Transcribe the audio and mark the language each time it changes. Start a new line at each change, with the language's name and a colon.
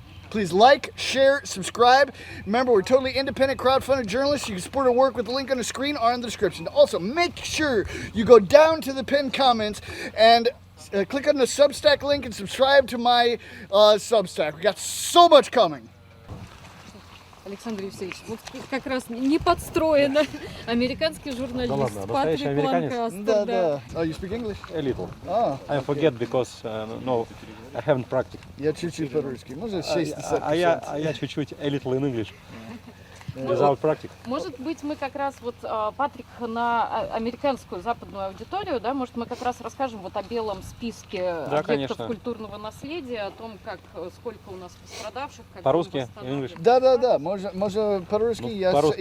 English: Please like, share, subscribe. Remember, we're totally independent, crowdfunded journalists. You can support our work with the link on the screen or in the description. Also, make sure you go down to the pinned comments and click on the Substack link and subscribe to my Substack. We got so much coming.
Russian: Александр Евсеевич, вот как раз не подстроено. Американский журналист Патрик Ланкастер. Да.
English: Oh, you speak English? A little. Ah. I forget because no, I haven't practiced.
Russian: Я чуть-чуть по-русски. Может, 60%. А я чуть-чуть
English: a little in English. Without practice.
Russian: Может быть, мы как раз вот, Патрик, на американскую западную аудиторию, да, может, мы как раз расскажем вот о белом списке объектов культурного наследия, о том, как, сколько у нас пострадавших. По-русски,
English: English?
Russian: Да. Можно по-русски.